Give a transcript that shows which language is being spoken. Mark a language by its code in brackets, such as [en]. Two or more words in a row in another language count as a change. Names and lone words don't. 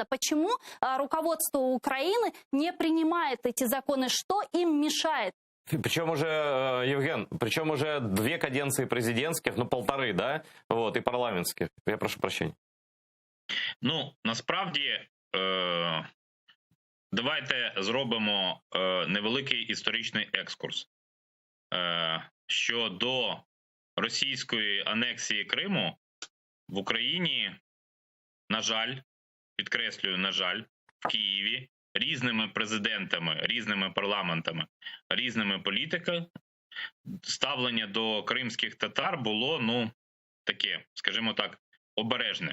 [ru] Почему руководство Украины не принимает эти законы? Что им мешает? Причем уже, Евген, причем уже 2 каденции президентских, 1,5, да? Вот, и парламентских. Я прошу прощения. [uk] Насправді, давайте зробимо невеликий історичний екскурс. Що до російської анексії Криму в Україні, на жаль, підкреслюю, на жаль, в Києві різними президентами, різними парламентами, різними політиками ставлення до кримських татар було, таке, скажімо так, обережне.